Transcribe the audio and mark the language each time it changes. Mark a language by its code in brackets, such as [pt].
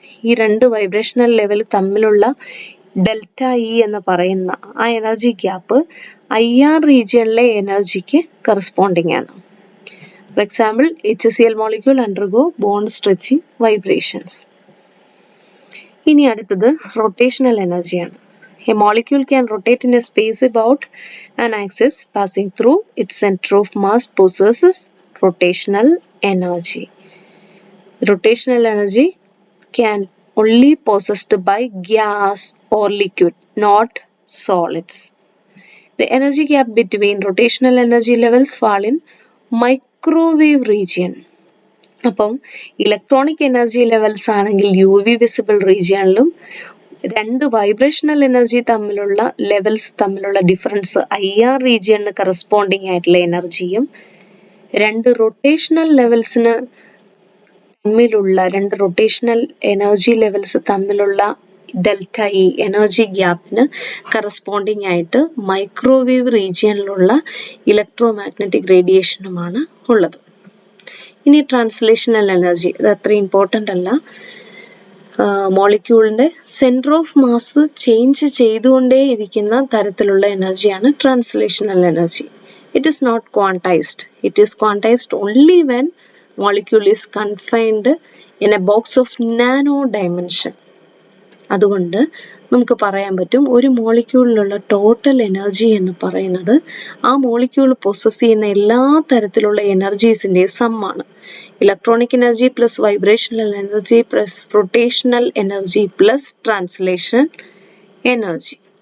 [ml] ഈ രണ്ട് vibrational level തമ്മിലുള്ള ഡെൽറ്റ ഇ എന്ന് പറയുന്ന ആ എനർജി ഗ്യാപ്പ് IR റീജിയണിലെ എനർജിക്ക് കറസ്പോണ്ടിങ് ആണ്. For example HCl molecule undergo bond stretching vibrations. ഇനി അടുത്തത് റൊട്ടേഷണൽ എനർജിയാണ്. [en] A molecule can rotate in a space about an axis passing through its center of mass possesses rotational energy. Rotational energy can only possessed by gas or liquid, not solids. The energy gap between rotational energy levels fall in microwave region. [ml] അപ്പം electronic energy levels ആണെങ്കിൽ UV visible റീജിയണിലും, രണ്ട് vibrational energy തമ്മിലുള്ള levels തമ്മിലുള്ള difference IR റീജിയണിന് corresponding ആയിട്ടുള്ള എനർജിയും, രണ്ട് rotational ലെവൽസിന് തമ്മിലുള്ള, രണ്ട് റൊട്ടേഷണൽ എനർജി ലെവൽസ് തമ്മിലുള്ള ഡെൽറ്റ ഇ എനർജി ഗ്യാപ്പിന് കറസ്പോണ്ടിങ് ആയിട്ട് മൈക്രോവേവ് റീജിയനിലുള്ള ഇലക്ട്രോമാഗ്നറ്റിക് റേഡിയേഷനുമാണ് ഉള്ളത്. ഇനി ട്രാൻസ്ലേഷണൽ എനർജി, അത് അത്ര ഇമ്പോർട്ടൻ്റ് അല്ല. മോളിക്യൂളിന്റെ സെന്റർ ഓഫ് മാസ് ചേഞ്ച് ചെയ്തുകൊണ്ടേ ഇരിക്കുന്ന തരത്തിലുള്ള എനർജിയാണ് translational energy. [en] It is not quantized. It is quantized only when molecule is confined in a box of nano dimension. [ml] അതുകൊണ്ട് നമുക്ക് പറയാൻ പറ്റും ഒരു മോളിക്യൂളിലുള്ള ടോട്ടൽ എനർജി എന്ന് പറയുന്നത് ആ മോളിക്യൂൾ പൊസസ് ചെയ്യുന്ന എല്ലാ തരത്തിലുള്ള എനർജീസിന്റെ സമ്മാണ്. Electronic energy plus vibrational energy plus rotational energy plus translation energy.